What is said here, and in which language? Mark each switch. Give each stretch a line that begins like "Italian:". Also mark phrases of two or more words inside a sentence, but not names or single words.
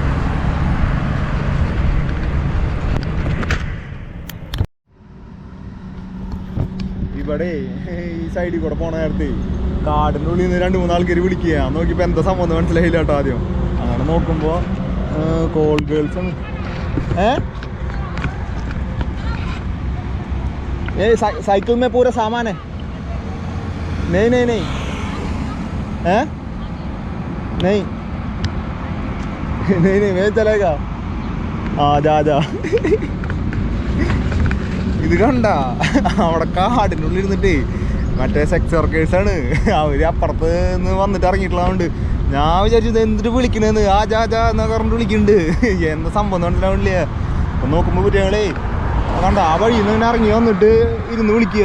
Malayalam: ഇവിടെ ഈ സൈഡിൽ കൂടെ പോണ നേരത്തെ കാടിൻ്റെ ഉള്ളിൽ നിന്ന് 2-3 ആൾക്കാർ വിളിക്കുക. നോക്കിയപ്പോൾ എന്താ സംഭവം എന്ന് മനസ്സിലായില്ല കേട്ടോ ആദ്യം. അങ്ങനെ നോക്കുമ്പോൾ
English: call girls
Malayalam: ആണ്.
Hindi: साइकिल में पूरा सामान है. नहीं नहीं नहीं हैं नहीं नहीं नहीं मैं चलेगा. जा जा.
Malayalam: ഇത് കണ്ട അവിടെ കാടിൻ്റെ ഉള്ളിൽ ഇരുന്നിട്ടേ മറ്റേ
English: sex workers.
Malayalam: അവർ അപ്പുറത്ത് നിന്ന് വന്നിട്ട് ഇറങ്ങിയിട്ടുള്ളതുകൊണ്ട് ഞാൻ വിചാരിച്ചത് എന്തിട്ട് വിളിക്കണേന്ന്. ജാ എന്നൊക്കെ പറഞ്ഞിട്ട് വിളിക്കുന്നുണ്ട്. എന്താ സംഭവം മനസ്സിലാവില്ല. അപ്പം നോക്കുമ്പോൾ കുട്ടികളെ കണ്ട ആ വഴിയിൽ നിന്ന് ഇറങ്ങി വന്നിട്ട് ഇരുന്ന് വിളിക്കുക.